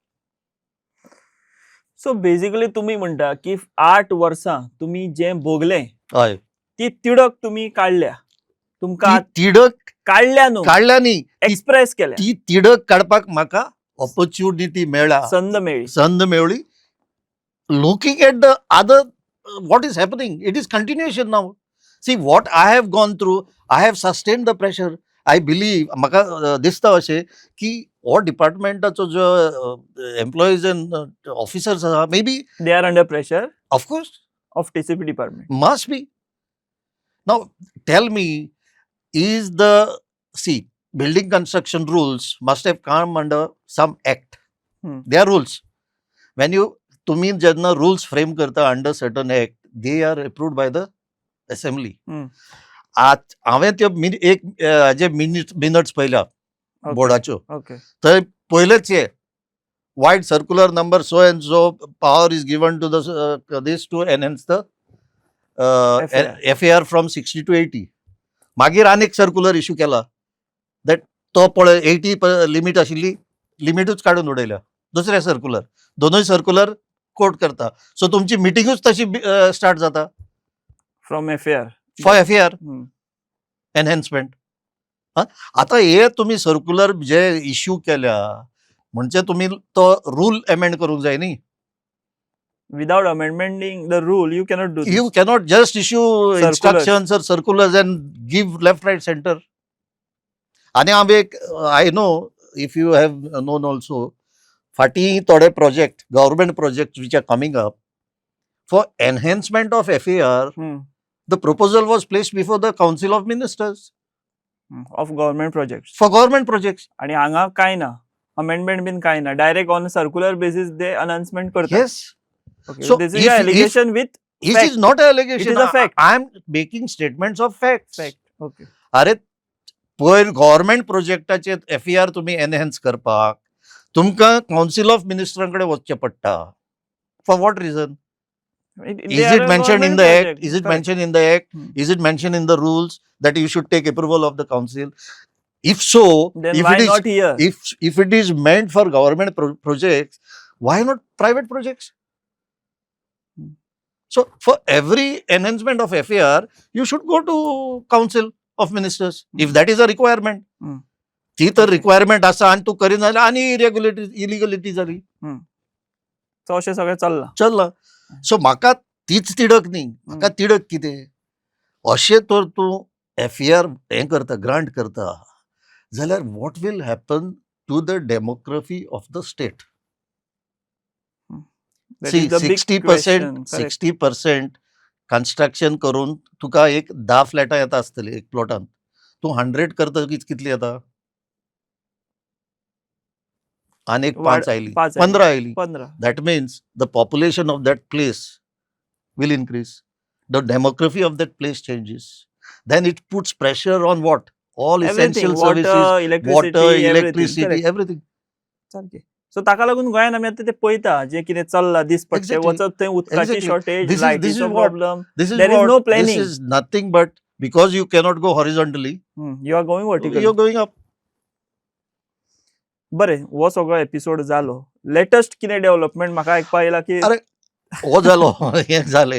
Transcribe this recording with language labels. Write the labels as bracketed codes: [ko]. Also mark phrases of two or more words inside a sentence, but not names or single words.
[en] so basically [kok] तुम्ही म्हणटा की 8 वर्सां तुम्ही जे भोगलें हय, ती तिडक तुम्ही काढल्या, तुमकां ती तिडक काढल्या न्हू, काडल्या न्ही, एक्सप्रेस केल्या, ती तिडक काडपाक म्हाका ऑपॉर्च्युनिटी मेळ्ळा, संद मेळ्ळी. संद मेळ्ळी. [en] looking at the other what is happening, it is continuation now. See what I have gone through, I have sustained the pressure. I believe [kok] म्हाका दिसता अशें की हो डिपार्टमेंटाचो जो [en] employees and officers [kok] आसा, [en] may be they are under pressure of course of TCP department. must be. Now tell me, is the, see, building construction rules must have come under some act. They are rules. When you, [kok] तुम्ही जेन्ना [en] rules frame करता under certain act, they are approved by the assembly. [kok] हांवें त्यो एक हाजे मिनट्स पयल्या बोर्डाच्यो, ओके. थंय पयलेच हे [en] vide circular number so and so power is given to the this to enhance the FAR from 60 to 80. [kok] मागीर आनी एक सर्क्युलर इश्यू केला दॅट तो पळय 80 लिमीट आशिल्ली, लिमिटूच काडून उडयल्या. दुसरे सर्क्युलर, दोनूय सर्क्युलर कोट करता. सो तुमची मिटिंगूच तशी स्टार्ट जाता [en] from FAR for FAR enhancement. [kok] आता हे तुम्ही सर्क्युलर जे इश्यू केल्या म्हणजे तुम्ही तो रूल अमेंड करूंक जाय न्ही. [en] without amendmenting the rule you cannot do. You cannot just issue Circulars. instructions or circulars and give left, right, center. [kok] आणि हांव एक, [en] I know, if you have known also, [kok] फाटीं थोडे [en] project, government projects which are coming up, for enhancement of FAR, the proposal was placed before the Council of Ministers of government project. for government projects. [kok] आणि हांगा काय ना, [en] amendment been [kok] काय ना, [en] direct on circular basis they announcement [kok] करतात. [en] Yes. Okay. So This is if- an allegation with This fact. is not an allegation. It is a fact. I am making statements of facts. fact. Okay. [kok] अरे पयर गव्हर्नमेंट प्रोजेक्टाचे FAR तुम्ही एनहेन्स करपाक तुमकां काउन्सिल ऑफ मिनिस्टरां कडेन वचचें पडटा. [en] for what reason? They Is are it a mentioned in government the project. act? Is it Correct. mentioned in the act? Is it mentioned in the rules that you should take approval of the council? If so, Then if why it is not here? if it is meant for government projects, why not private projects? So for every enhancement of FAR, you should go to council of ministers if that is a requirement. [kok] ती तर रिक्वायरमेंट आसा आनी तूं करिना जाल्यार आनी इलिगलिटी जाली. So अशें सगळें चल्लां. चल्ला. सो म्हाका तीच तिडक न्ही, म्हाका तिडक कितें? अशें तर तूं FAR हें करता, ग्रांट करता जाल्यार [en] what will happen to the demography of the state? That सी is the big 60% question. Correct. [kok] 60% कन्स्ट्रक्शन करून तुका एक 10 फ्लॅटां येता आसतली एक प्लॉटान, तूं 100 करता कितली येता? आनी एक 5 आयली, 15 आयली. 15. [en] That means the population of that place will increase. The demography of that place changes. Then it puts pressure on what? All essential Everything. services, Water, electricity, water, everything. electricity, Correct. everything. [kok] सारकें. सो ताका लागून गोंयान आमी आतां तें पळयता जें कितें चल्लां दिसपट्टें, [en] Exactly. [kok] वचत थंय उदकाची [en] Exactly. [kok] शॉर्टेज, [en] This is [kok] लायटीचो [en] what- [kok] प्रॉब्लम. [en] This is There is what, no this planning. is nothing but because you cannot go horizontally, you are going vertical. you're going up. [kok] बरें, हो सगळो एपिसोड जालो. लेटेस्ट कितें डेव्हलपमेंट म्हाका आयकपा येयला की अरे, हो जालो, हें जालें.